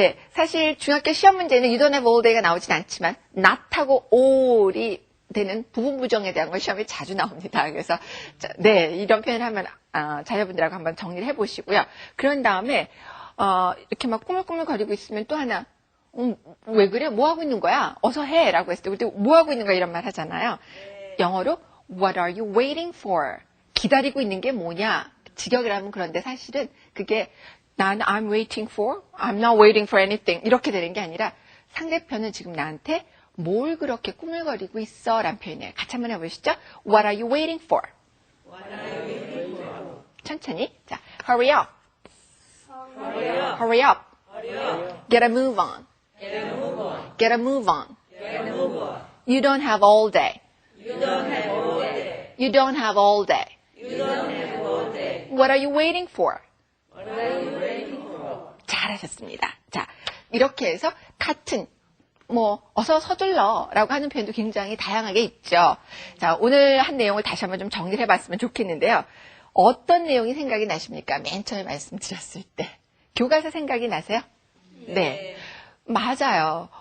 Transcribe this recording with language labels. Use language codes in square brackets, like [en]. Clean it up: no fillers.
[ko] 네, 사실 중학교 시험 문제는 [en] you don't have all day [ko] 가 나오진 않지만 not하고 all이 되는 부분 부정에 대한 건 시험에 자주 나옵니다. 그래서 네, 이런 표현을 하면 자녀분들하고 한번 정리를 해보시고요. 그런 다음에 이렇게 막 꾸물꾸물거리고 있으면 또 하나 왜 그래? 뭐 하고 있는 거야? 어서 해! 라고 했을 때 우리 뭐 하고 있는 거야? 이런 말 하잖아요. [en] 영어로 What are you waiting for? [ko] 기다리고 있는 게 뭐냐? 직역을 하면 그런데 사실은 그게 난 [en] I'm waiting for, I'm not waiting for anything [ko] 이렇게 되는 게 아니라 상대편은 지금 나한테 뭘 그렇게 꾸물거리고 있어? 라는 표현이에요. 같이 한번 해보시죠. [en] What are you waiting for? [ko] 천천히. 자, [en] hurry up. Hurry up. Get a move on. Get a move on. You don't have all day. You don't have all day. What are you waiting for? [ko] 잘하셨습니다. 자, 이렇게 해서 같은 어서 서둘러 라고 하는 표현도 굉장히 다양하게 있죠. 자, 오늘 한 내용을 다시 한번 좀 정리를 해봤으면 좋겠는데요. 어떤 내용이 생각이 나십니까? 맨 처음에 말씀드렸을 때. 교과서 생각이 나세요? 네. 맞아요.